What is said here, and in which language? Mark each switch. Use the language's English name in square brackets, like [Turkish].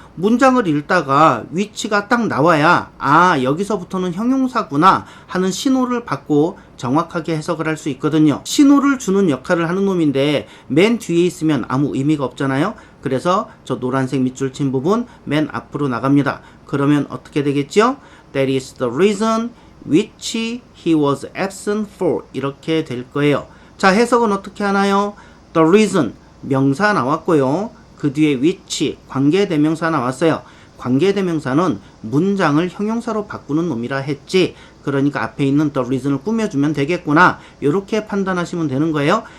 [Korean] 문장을 읽다가 위치가 딱 나와야 아, 여기서부터는 형용사구나 하는 신호를 받고 정확하게 해석을 할 수 있거든요. 신호를 주는 역할을 하는 놈인데 맨 뒤에 있으면 아무 의미가 없잖아요. 그래서 저 노란색 밑줄 친 부분 맨 앞으로 나갑니다. 그러면 어떻게 되겠죠? [English] That is the reason which he was absent for [Korean] 이렇게 될 거예요. 자, 해석은 어떻게 하나요? The reason 명사 나왔고요. 그 뒤에 which 관계대명사 나왔어요. 관계대명사는 문장을 형용사로 바꾸는 놈이라 했지. 그러니까 앞에 있는 the reason을 꾸며주면 되겠구나. 이렇게 판단하시면 되는 거예요.